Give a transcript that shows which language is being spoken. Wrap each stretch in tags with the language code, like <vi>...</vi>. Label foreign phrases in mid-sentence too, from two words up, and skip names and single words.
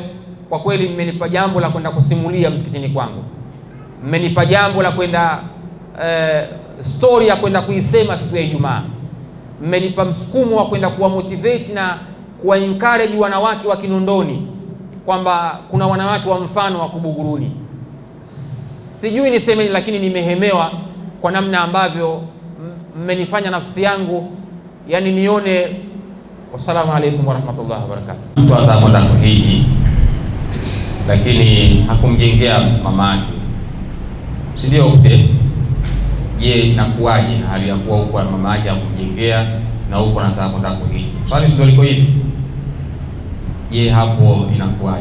<sw>Kwa kweli mmenipa jambo la kwenda kusimulia msikitini kwangu, mmenipa jambo la kwenda story ya kwenda kuisema siku ya Ijumaa, mmenipa msukumo wa kwenda kuwa motivate na kuwa encourage wanawake wa Kinondoni kwamba kuna wanawake wa mfano wa Kubuguruni. Sijui niseme, lakini nimehemewa kwa namna ambavyo mmenifanya nafsi yangu yani nione.</sw> <ar>والسلام عليكم ورحمة الله وبركاته.</ar> <sw>Mtu atakwenda kuhiji lakini hakumjengea mama yake, si ndio? Je, inakuwaje hali ya kuwa huko mama yake hakumjengea na huko anataka kwenda kuhiji? Swali ndio liko hivi. Je, hapo inakuwaje?</sw>